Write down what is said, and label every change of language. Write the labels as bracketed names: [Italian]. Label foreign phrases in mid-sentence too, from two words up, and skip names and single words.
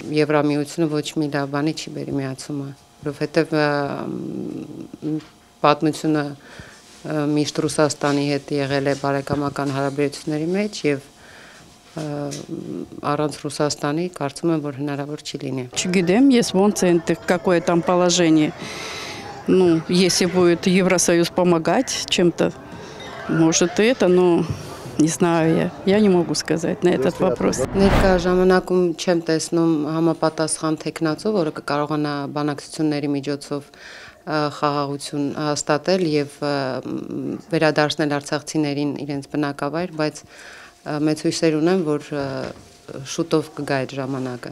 [Armenian] Եվրամիությունը ոչ մի լավ բանի չի բերի միացումը, որովհետև պատմությունը միշտ Ռուսաստանի հետ եղել է բարեկամական հարաբերությունների մեջ եւ առանց Ռուսաստանի կարծում եմ, որ հնարավոր չի լինի։ Չգիտեմ, ես ոնց է այնտեղ [Russian] какое там положение. Ну, если будет Евросоюз помогать чем-то, может и это, но не знаю я не могу сказать на этот вопрос. [Armenian] Ներկա ժամանակում չեմ տեսնում համապատասխան տեխնացու, որը կկարողանա բանակցությունների միջոցով խաղաղություն հաստատել եւ վերադարձնել արցախցիներին իրենց բնակավայր, բայց մեծ հույսեր ունեմ, որ շուտով կգա այդ ժամանակը։